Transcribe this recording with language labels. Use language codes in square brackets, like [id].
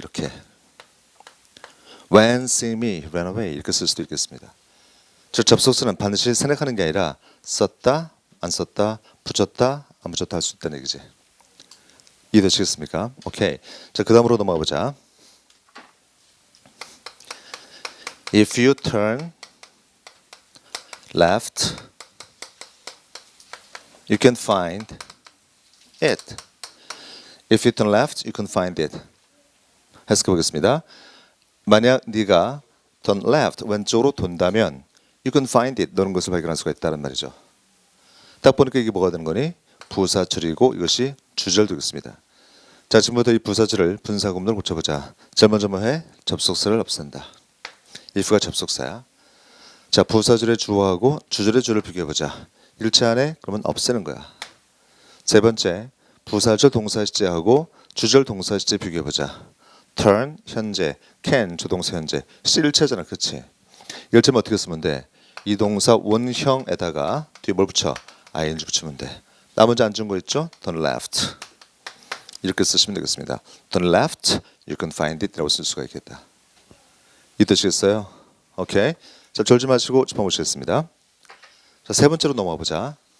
[ko] 이렇게 [en] When seeing me ran away [ko] 이렇게 쓸 수도 있겠습니다. 즉 접속사는 반드시 생략하는 게 아니라 썼다, 안 썼다, 붙였다, 안 붙였다 할 수 있다는 얘기지. 이해되시겠습니까? 오케이. 자, 그 다음으로 넘어가 보자. [en] If you turn left, you can find it. If you turn left, you can find it. [ko] 해석해 보겠습니다. 만약 네가 [en] turn left, [ko] 왼쪽으로 돈다면 [en] you can find it, [ko] 너는 것을 발견할 수가 있다는 말이죠. 딱 보니까 이게 뭐가 되는 거니? 부사절이고 이것이 주절 되겠습니다. 자, 지금부터 이 부사절을 분사구문으로 고쳐보자. 제일 먼저 뭐해? 접속사를 없앤다. if가 접속사야. 자, 부사절의 주어하고 주절의 주어를 비교해보자. 일체 안에 그러면 없애는 거야. 세 번째, 부사절 동사 시제하고 주절 동사 시제 비교해보자. turn 현재, can 조동사 현재, 시 일체잖아, 그렇지? 일체면 어떻게 쓰면 돼? 이 동사 원형에다가 뒤에 뭘 붙여? ing 붙이면 돼. 나머지 안 준 거 있죠? [en] turn left [ko] 이렇게 쓰시면 되겠습니다. [en] turn left, you can find it [ko] 라고 쓸 수가 있겠다. 이해되시겠어요? 오케이. 자, 졸지 마시고 짚어보시겠습니다. 자, 세 번째로 넘어가 보자.